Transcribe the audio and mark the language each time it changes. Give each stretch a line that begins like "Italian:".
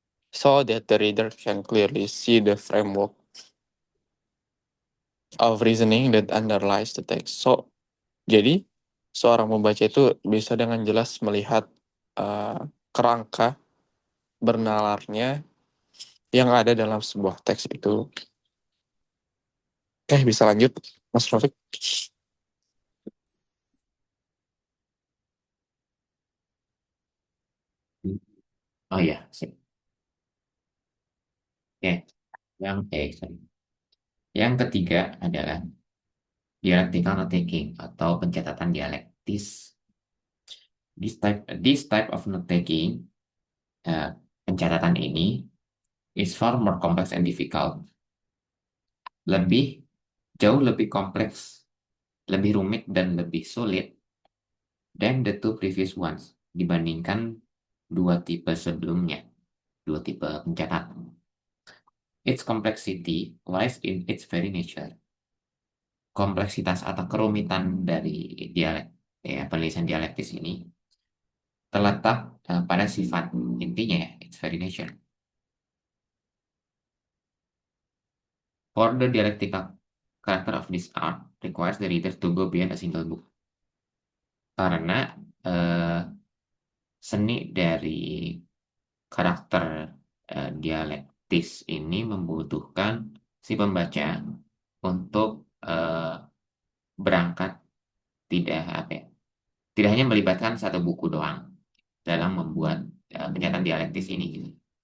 English: So that the reader can clearly see the framework of reasoning that underlies the text.
Indonesian: Jadi seorang pembaca itu bisa dengan jelas melihat kerangka bernalarnya yang ada dalam sebuah teks itu. Oke, bisa lanjut, Mas Rafiq. Oh iya, sip. Oke, yang ketiga adalah dialectical note-taking atau pencatatan dialektis.
English: This type of note-taking,
Indonesian: pencatatan ini,
English: is far more complex and difficult.
Indonesian: Jauh lebih kompleks, lebih rumit dan lebih sulit
English: than the two previous ones,
Indonesian: dibandingkan dua tipe sebelumnya, dua tipe pencatatan.
English: Its complexity lies in its very nature.
Indonesian: Kompleksitas atau kerumitan dari penulisan dialektis ini terletak pada sifat intinya ya,
English: its very nature. For the dialectical character of this art requires the reader to go beyond a single book.
Indonesian: Karena seni dari karakter dialektis ini membutuhkan si pembaca untuk berangkat tidak hanya melibatkan satu buku doang dalam membuat penyataan dialektis ini.